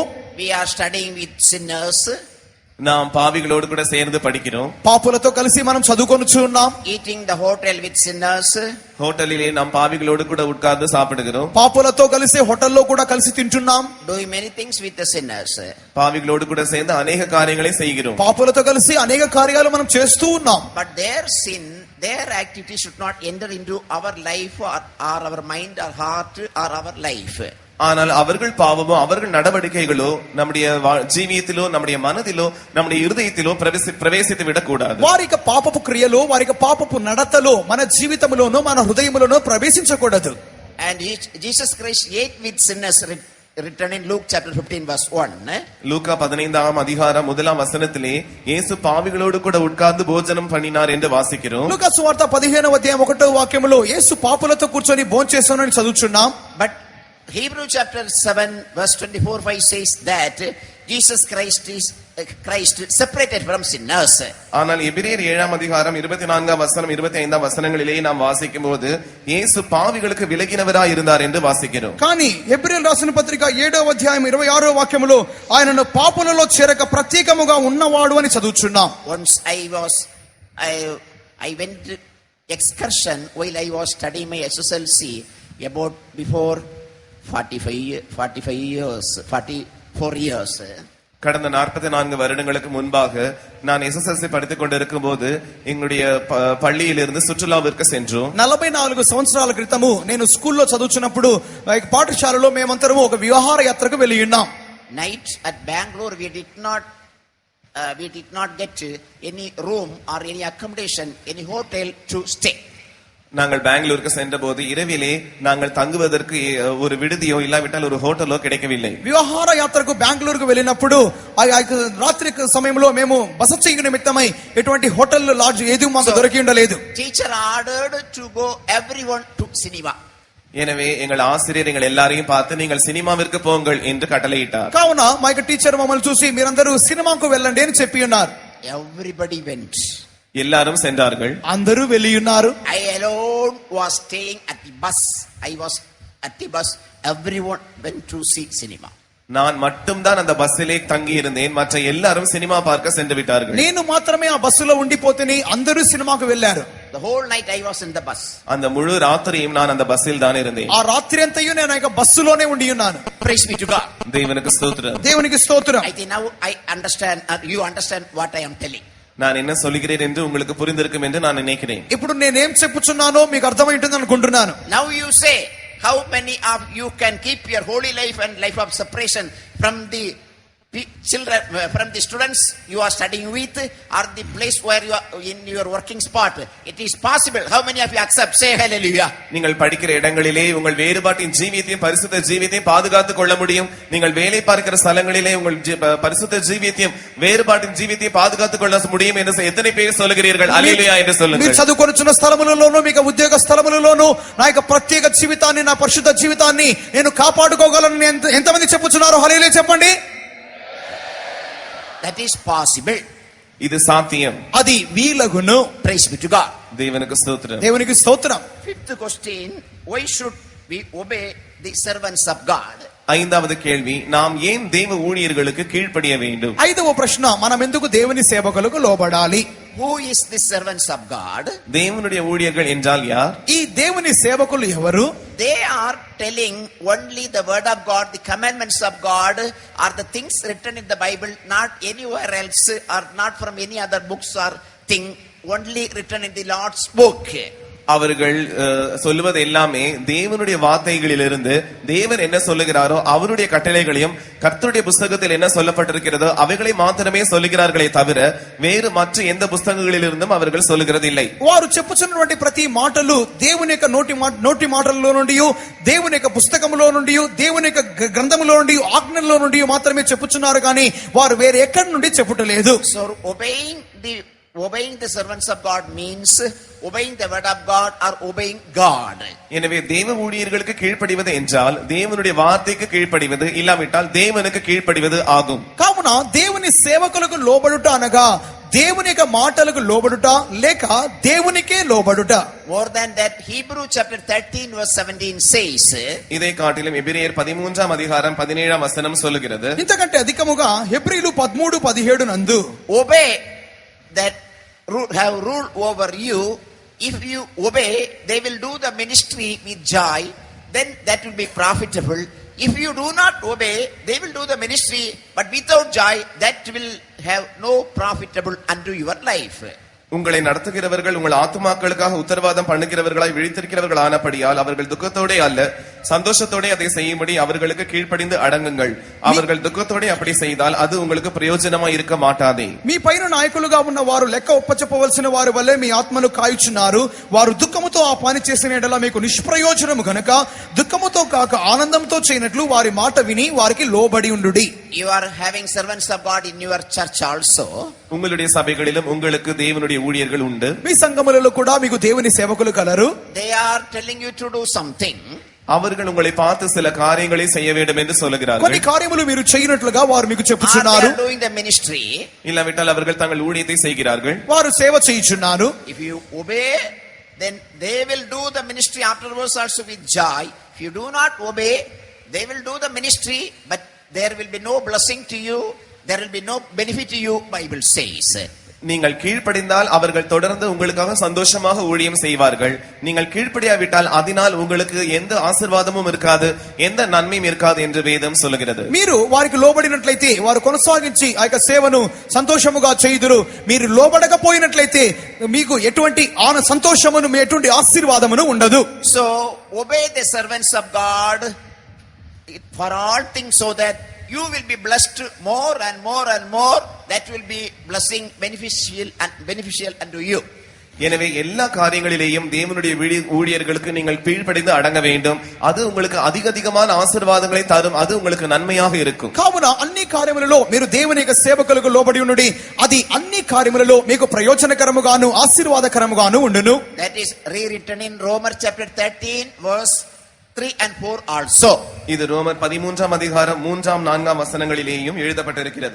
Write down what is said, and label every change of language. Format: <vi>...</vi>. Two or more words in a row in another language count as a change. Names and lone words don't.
<en>We are studying with sinners.</en> <ta>நாம் பாவிகளோடு கூட சேர்ந்து படிக்கிறோம்.</ta> <te>పాపులతో కలిసి మనం చదువుకొనుచు ఉన్నాం.</te> <en>Eating the hotel with sinners.</en> <ta>ஹோட்டலிலே நாம் பாவிகளோடு கூட உட்கார்ந்து சாப்பிடுகிறோம்.</ta> <te>పాపులతో కలిసి హోటల్లో కూడా కలిసి తింటున్నాం.</te> <en>Doing many things with the sinners.</en> <ta>பாவிகளோடு கூட சேர்ந்து அநேக காரியங்களை செய்கிறோம்.</ta> <te>పాపులతో కలిసి అనేక కార్యాలు మనం చేస్తూ ఉన్నాం.</te> <en>But their sin, their activity should not enter into our life or our mind or heart or our life.</en> <ta>ஆனால் அவர்கள் பாவமோ அவர்கள் நடவடிக்கைகளோ நம்முடைய జీవితంలో நம்முடைய மனதிலோ நம்முடைய இருதயத்திலோ</ta> <te>ప్రవేశించి విడకూడదు. వారి యొక్క పాపపు క్రియలో వారి యొక్క పాపపు నడతలో మన జీవితంలోనో మన హృదయములోనో ప్రవేశించకూడదు.</te> <en>And Jesus Christ ate with sinners, written in Luke chapter 15 verse 1.</en> <ta>லூக்கா 15ஆம் அதிகாரம் 1ஆம் வசனத்திலே இயேசு பாவிகளோடு கூட உட்கார்ந்து போஜனம் பண்ணினார் என்று வாசிக்கிறோம்.</ta> <te>లూకా సువార్త 15వ అధ్యాయం 1వ వాక్యములో యేసు పాపులతో కూర్చొని భోంచేశానని చదువుచున్నాం.</te> <en>But Hebrew chapter 7 verse 24-5 says that Jesus Christ is separated from sinners.</en> <ta>ஆனால் எபிரேயர் 7ஆம் அதிகாரம் 24ஆம் வசனம் 25ஆம் வசனங்களிலே நாம் வாசிக்கும்போது இயேசு பாவிகளுக்கு விலகினவராய் இருந்தார் என்று வாசிக்கிறோம்.</ta> <te>కానీ ఎబ్రియల్ రాసిన పత్రిక 7వ అధ్యాయం 26వ వాక్యములో ఆయనను పాపులలో చేరక ప్రత్యేకముగా ఉన్నవాడు అని చదువుచున్నాం.</te> <en>Once I went excursion while I was studying my SSLC about before 44 years.</en> <ta>கடந்த 44 வருடங்களுக்கு முன்பாக நான் SSLC படித்துக் கொண்டிருக்கும் போது எங்களுடைய பள்ளியிலிருந்து சுற்றுலாவிற்கு சென்றோம்.</ta> <te>44 సంవత్సరాల క్రితము నేను స్కూల్లో చదువుచున్నప్పుడు పాఠశాలలో మేమందరము ఒక విహార యాత్రకు వెళ్ళి ఉన్నాం.</te> <en>Night at Bangalore we did not get any room or any accommodation, any hotel to stay.</en> <ta>நாங்கள் பெங்களூருக்கு சென்ற போது இரவிலே நாங்கள் தங்குவதற்கு ஒரு விடுதியோ இல்லாவிட்டால் ஒரு ஹோட்டலோ கிடைக்கவில்லை.</ta> <te>విహార యాత్రకు బెంగళూరుకు వెళ్ళినప్పుడు రాత్రి సమయంలో మేము బస చేయు నిమిత్తమై ఎటువంటి హోటల్ లాడ్జ్ ఏది మాకు దొరికి ఉండలేదు.</te> <en>Teacher ordered to go everyone to cinema.</en> <ta>எனவே எங்கள் ஆசிரியர் எங்கள் எல்லாரையும் பார்த்து நீங்கள் சினிமாவிற்கு போங்கள் என்று கட்டளையிட்டார்.</ta> <te>కావున మా యొక్క టీచర్ మమ్మల్ని చూసి మీరందరూ సినిమాకు వెళ్ళండి అని చెప్పి ఉన్నారు.</te> <en>Everybody went.</en> <ta>எல்லாரும் சென்றார்கள்.</ta> <te>అందరూ వెళ్ళి ఉన్నారు.</te> <en>I alone was staying at the bus. I was at the bus. Everyone went to see cinema.</en> <ta>நான் மட்டும் தான் அந்த பஸ்ஸிலே தங்கி இருந்தேன். மற்ற எல்லாரும் சினிமா பார்க்க சென்று விட்டார்கள்.</ta> <te>నేను మాత్రమే ఆ బస్సులో ఉండిపోతేనే అందరూ సినిమాకు వెళ్ళారు.</te> <en>The whole night I was in the bus.</en> <ta>அந்த முழு ராத்திரியும் நான் அந்த பஸ்ஸில் தான் இருந்தேன்.</ta> <te>ఆ రాత్రి అంతయు నేను ఆ బస్సులోనే ఉండి ఉన్నాను.</te> <en>Praise be to God.</en> <ta>தேவனுக்கு ஸ்தோத்திரம்.</ta> <te>దేవునికి స్తోత్రం.</te> <en>I think now I understand, you understand what I am telling.</en> <ta>நான் என்ன சொல்கிறேன் என்று உங்களுக்கு புரிந்திருக்கும் என்று நான் நினைக்கிறேன்.</ta> <te>ఇప్పుడు నేనేం చెప్పుచున్నానో మీకు అర్థమై ఉంటుంది అనుకుంటున్నాను.</te> <en>Now you say, how many of you can keep your holy life and life of separation from the children, from the students you are studying with, or the place where you are in your working spot? It is possible. How many of you accept? Say hallelujah.</en> <ta>நீங்கள் படிக்கிற இடங்களிலே உங்கள் வேறுபாட்டின் ஜீவியத்தையும் பரிசுத்த ஜீவியத்தையும் பாதுகாத்துக் கொள்ள முடியும். நீங்கள் வேலை பார்க்கிற ஸ்தலங்களிலே உங்கள் பரிசுத்த ஜீவியத்தையும் வேறுபாட்டின் ஜீவியத்தையும் பாதுகாத்துக் கொள்ள முடியும் என்று எத்தனை பேர் சொல்லுகிறீர்கள்? హల్లెలూయా என்று சொல்லுங்கள்.</ta> <te>మీరు చదువుకొనుచున్న స్థలములలోనూ మీకు ఉద్యోగ స్థలములలోనూ నా యొక్క ప్రత్యేక జీవితాన్ని, నా పరిశుద్ధ జీవితాన్ని నేను కాపాడుకోగలను ఎంతమంది చెప్పుచున్నారు? హల్లెలూయా చెప్పండి.</te> <en>That is possible.</en> <ta>இது சாத்தியம்.</ta> <te>అది వీలగును.</te> <en>Praise be to God.</en> <ta>தேவனுக்கு ஸ்தோத்திரம்.</ta> <te>దేవునికి స్తోత్రం.</te> <en>Fifth question, why should we obey the servants of God?</en> <ta>ஐந்தாவது கேள்வி, நாம் ஏன் தேவ ஊழியர்களுக்கு கீழ்ப்படிய வேண்டும்?</ta> <te>ఐదవ ప్రశ్న, మనం ఎందుకు దేవుని సేవకులకు లోబడాలి?</te> <en>Who is the servants of God?</en> <ta>தேவனுடைய ஊழியர்கள் என்றால் யார்?</ta> <te>ఈ దేవుని సేవకులు ఎవరు?</te> <en>They are telling only the word of God, the commandments of God, are the things written in the Bible, not anywhere else, or not from any other books or thing, only written in the Lord's book.</en> <ta>அவர்கள் சொல்லுவது எல்லாமே தேவனுடைய வார்த்தைகளிலிருந்து தேவன் என்ன சொல்லுகிறாரோ அவருடைய கட்டளைகளையும் கர்த்தருடைய புத்தகத்தில் என்ன சொல்லப்பட்டிருக்கிறதோ அவைகளை மாத்திரமே சொல்லுகிறார்களே தவிர வேறு மற்ற எந்த புத்தகங்களிலிருந்தும் அவர்கள் சொல்லுகிறது இல்லை.</ta> <te>వారు చెప్పుచున్నటువంటి ప్రతి మాటలు దేవుని యొక్క నోటి మాటల్లో నుండి, దేవుని యొక్క పుస్తకంలో నుండి, దేవుని యొక్క గ్రంథములో నుండి, ఆజ్ఞల్లో నుండి మాత్రమే చెప్పుచున్నారు కానీ వారు వేరే ఎక్కడి నుండి చెప్పుటలేదు.</te> <en>So obeying the servants of God means obeying the word of God or obeying God.</en> <ta>எனவே தேவ ஊழியர்களுக்கு கீழ்ப்படிவது என்றால் தேவனுடைய வார்த்தைக்கு கீழ்ப்படிவது, இல்லாவிட்டால் தேவனுக்கு கீழ்ப்படிவது ஆகும்.</ta> <te>కావున దేవుని సేవకులకు లోబడుట అనగా దేవుని యొక్క మాటలకు లోబడుట లేక దేవునికే లోబడుట.</te> <en>More than that, Hebrew chapter 13 verse 17 says,</en> <ta>இதை காட்டிலும் எபிரேயர் 13ஆம் அதிகாரம் 17ஆம் வசனம் சொல்லுகிறது,</ta> <te>ఇంతకంటే అధికముగా హెబ్రీలు 13:17 నందు,</te> <en>obey that have rule over you. If you obey, they will do the ministry with joy, then that will be profitable. If you do not obey, they will do the ministry but without joy, that will have no profitable unto your life.</en> <ta>உங்களை நடத்துகிறவர்கள் உங்கள் ஆத்துமாக்களுக்காக உத்தரவாதம் பண்ணுகிறவர்களாய் விழித்திருக்கிறவர்கள் ஆனபடியால் அவர்கள் துக்கத்தோடே அல்ல சந்தோஷத்தோட அதை செய்யும்படி அவர்களுக்கு கீழ்ப்படிந்து அடங்குங்கள். அவர்கள் துக்கத்தோட அப்படி செய்தால் அது உங்களுக்கு ప్రయోజనమా இருக்க మాటాదే.</ta> <te>మీ పైన నాయకులుగా ఉన్న వారు లెక్క ఒప్పచెప్పవలసిన వారు వల్లే మీ ఆత్మను కాయుచున్నారు. వారు దుఃఖముతో ఆ పని చేసిన యెడల మీకు నిష్ప్రయోజనము గనుక దుఃఖముతో కాక ఆనందంతో చేయనట్లు వారి మాట విని వారికి లోబడి ఉండుడి.</te> <en>You are having servants of God in your church also.</en> <ta>உங்களுடைய சபைகளிலும் உங்களுக்கு தேவனுடைய ஊழியர்கள் உண்டு.</ta> <te>మీ సంఘములలో కూడా మీకు దేవుని సేవకులు కలరు.</te> <en>They are telling you to do something.</en> <ta>அவர்கள் உங்களை பார்த்து சில காரியங்களை செய்ய வேண்டும் என்று சொல்லுகிறார்கள்.</ta> <te>కొన్ని కార్యములు మీరు చేయనట్లుగా వారు మీకు చెప్పుచున్నారు.</te> <en>They are doing the ministry.</en> <ta>இல்லாவிட்டால் அவர்கள் தங்கள் ஊழியத்தை செய்கிறார்கள்.</ta> <te>వారు సేవ చేయుచున్నారు.</te> <en>If you obey, then they will do the ministry afterwards also with joy. If you do not obey, they will do the ministry, but there will be no blessing to you, there will be no benefit to you, Bible says.</en> <ta>நீங்கள் கீழ்ப்படிந்தால் அவர்கள் தொடர்ந்து உங்களுக்காக சந்தோஷமாக ஊழியம் செய்வார்கள். நீங்கள் கீழ்ப்படியாவிட்டால் அதனால் உங்களுக்கு எந்த ஆசீர்வாதமும் இருக்காது, எந்த நன்மையும் இருக்காது என்று வேதம் சொல்லுகிறது.</ta> <te>మీరు వారికి లోబడినట్లయితే వారు కొనసాగించి ఆ యొక్క సేవను సంతోషముగా చేయుదురు. మీరు లోబడకపోయినట్లయితే మీకు ఎటువంటి సంతోషమును ఎటువంటి ఆశీర్వాదమును ఉండదు.</te> <en>So obey the servants of God for all things, so that you will be blessed more and more and more. That will be blessing beneficial unto you.</en> <ta>எனவே எல்லா காரியங்களிலேயும் தேவனுடைய ஊழியர்களுக்கு நீங்கள் கீழ்ப்படிந்து அடங்க வேண்டும். அது உங்களுக்கு அதிகமான ஆசீர்வாதங்களை தரும். அது உங்களுக்கு நன்மையாக இருக்கும்.</ta> <te>కావున అన్ని కార్యములలో మీరు దేవుని యొక్క సేవకులకు లోబడి ఉండుడి. అది అన్ని కార్యములలో మీకు ప్రయోజనకరముగాను ఆశీర్వాదకరముగాను ఉండును.</te> <en>That is rewritten in Romans chapter 13 verse 3 and 4 also.</en> <ta>இது ரோமர் 13ஆம் அதிகாரம் 3ஆம் 4ஆம் வசனங்களிலேயும் எழுதப்பட்டிருக்கிறது.</ta>